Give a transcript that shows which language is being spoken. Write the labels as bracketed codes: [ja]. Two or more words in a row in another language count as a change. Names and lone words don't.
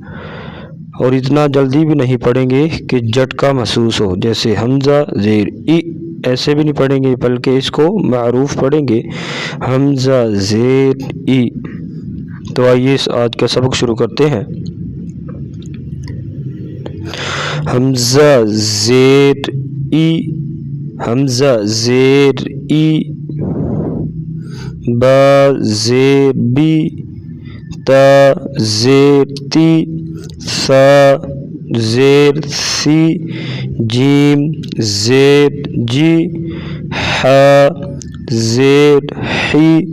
[ur] اور اتنا جلدی بھی نہیں پڑھیں گے کہ جھٹکا محسوس ہو، جیسے حمزہ زیر ای ایسے بھی نہیں پڑھیں گے، بلکہ اس کو معروف پڑھیں گے، حمزہ زیر ای۔ تو آئیے آج کا سبق شروع کرتے ہیں۔ حمزہ زیر ای، حمزہ زیر ای، با زیر بی، تا زیر تی، ثا زیر سی، جیم زیر جی، حا زیر حی،